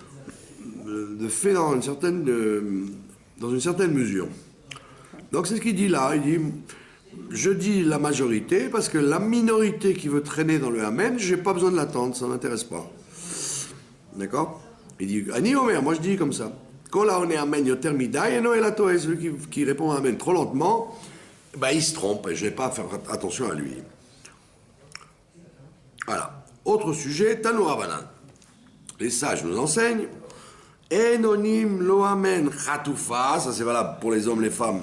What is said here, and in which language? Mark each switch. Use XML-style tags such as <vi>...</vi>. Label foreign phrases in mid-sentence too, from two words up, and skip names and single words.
<fr>De fait dans une certaine mesure. Donc c'est ce qu'il dit là. Il dit, je dis la majorité parce que la minorité qui veut traîner dans le Amen, j'ai pas besoin de l'attendre, ça m'intéresse pas. D'accord? Il dit,</fr> <he>Ani Omer,</he> <fr>moi je dis comme ça. Quand là on est</fr> <he>Amen yoter midai,</he> <fr>et</fr> <he>Noël Atoé,</he> <fr>celui qui répond Amen trop lentement, ben il se trompe et je vais pas faire attention à lui. Voilà. Autre sujet,</fr> <he>Tanu Rabanan.</he> <fr>Les sages nous enseignent.</fr> <he>Enonim lo amen chatoufa,</he> <fr>ça c'est valable pour les hommes, les femmes.</fr>